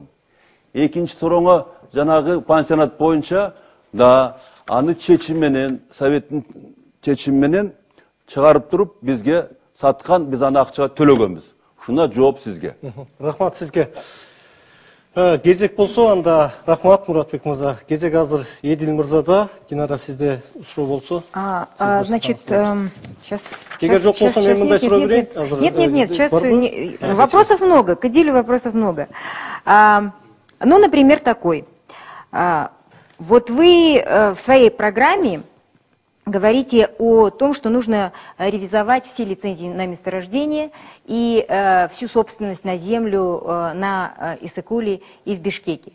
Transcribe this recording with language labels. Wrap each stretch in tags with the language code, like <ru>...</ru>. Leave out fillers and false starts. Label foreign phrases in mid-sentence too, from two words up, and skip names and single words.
<ky>Экинчи сурооңо жанагы пансионат боюнча да аны чечим менен, советтин чечими менен чыгарып туруп бизге саткан, биз аны акчага төлөгөнбүз. Ушуна жооп сизге. Рахмат сизге. Кезек болсо анда рахмат Муратбек мырза. Кезек азыр Едил мырзада. Динара сизде суроо болсо.</ky> <ru>Значит, сейчас...</ru> <ky>Эгер жок болсо мен мындай суроо берейин.</ky> <ru>Нет, сейчас вопросов много, к Эдилю вопросов много. Ну, например, такой. Вот вы в своей программе говорите о том, что нужно ревизовать все лицензии на месторождение и всю собственность на землю на Иссыкуле и в Бишкеке.</ru>